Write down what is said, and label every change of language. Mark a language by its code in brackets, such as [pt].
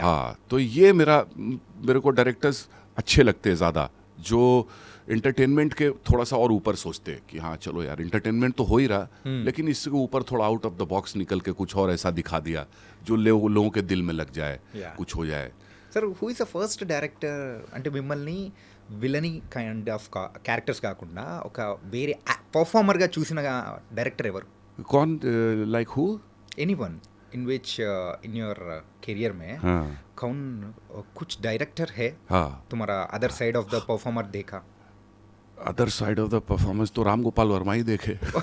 [hi] हाँ, तो ये मेरे को डायरेक्टर्स अच्छे लगते हैं ज़्यादा, जो एंटरटेनमेंट के थोड़ा सा और ऊपर सोचते हैं कि हाँ चलो यार एंटरटेनमेंट तो हो ही रहा, लेकिन इसके ऊपर थोड़ा आउट ऑफ द बॉक्स निकल के कुछ और ऐसा दिखा दिया जो लोगों के दिल में लग जाए, कुछ हो जाए। [te] Sir [en] who is the first director [te] అంటే మిమ్మల్ని విలనీ కైండ్ ఆఫ్ క్యారెక్టర్స్ కాకుండా ఒక వేరే పర్ఫార్మర్గా చూసిన డైరెక్టర్ ఎవరు? [en] कौन, like who? [hi] Anyone in which in your career में कौन कुछ डायरेक्टर है तुम्हारा other side of the performer देखा? Other side of the performance तो राम गोपाल वर्मा ही देखे।